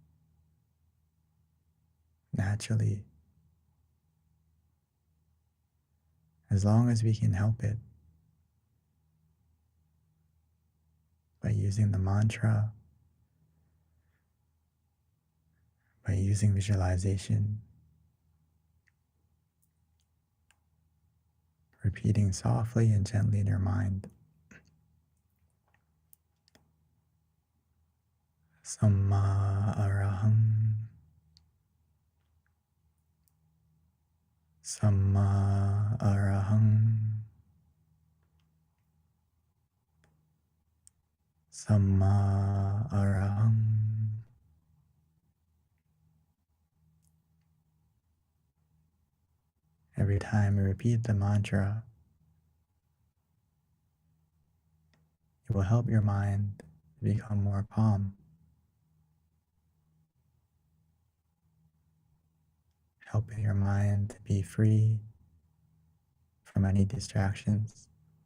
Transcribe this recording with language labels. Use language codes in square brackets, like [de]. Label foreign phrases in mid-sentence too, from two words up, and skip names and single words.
[en] naturally, as long as we can help it by using the mantra, by using visualization, repeating softly and gently in your mind. [pi] Samma araham, Samma araham, Samma araham. [en] Every time we repeat the mantra, it will help your mind become more calm, helping your mind to be free from any distractions.